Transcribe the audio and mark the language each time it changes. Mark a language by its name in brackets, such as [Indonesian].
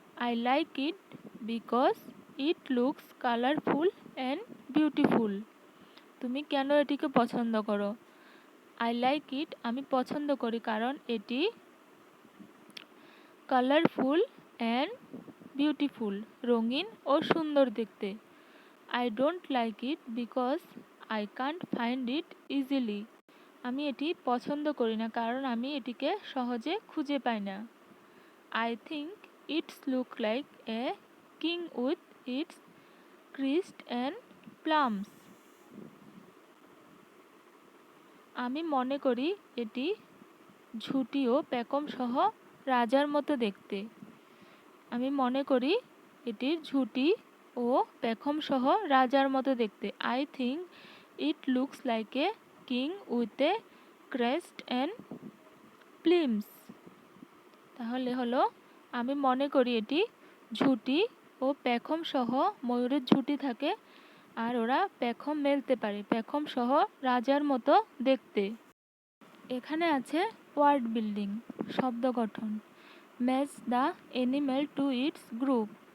[English] I like it because it looks colorful and beautiful. [Bangla] তুমি কেন এটিকে পছন্দ করো? [English] I like it [Bangla] আমি পছন্দ করি কারণ এটি [English] colourful and beautiful [Bangla] রঙিন ও সুন্দর দেখতে। [English] I don't like it because I can't find it easily. [Bangla] আমি এটি পছন্দ করি না কারণ আমি এটিকে সহজে খুঁজে পাই না। [English] I think it's look like a king with its crest and plums. [Bangla] আমি মনে করি এটি ঝুঁটি ও পেখম সহ রাজার মতো দেখতে। আমি মনে করি এটির ঝুঁটি ও পেখম সহ রাজার মতো দেখতে। [English] I think it looks like a king with a crest and plumes. [Bangla] তাহলে হলো আমি মনে করি এটি ঝুঁটি ও পেখম সহ, ময়ূরের ঝুঁটি থাকে আর ওরা পেখম মেলতে পারে, পেখম সহ রাজার মতো দেখতে। এখানে আছে [English] Word building, শব্দ গঠন। Match the animal to its group.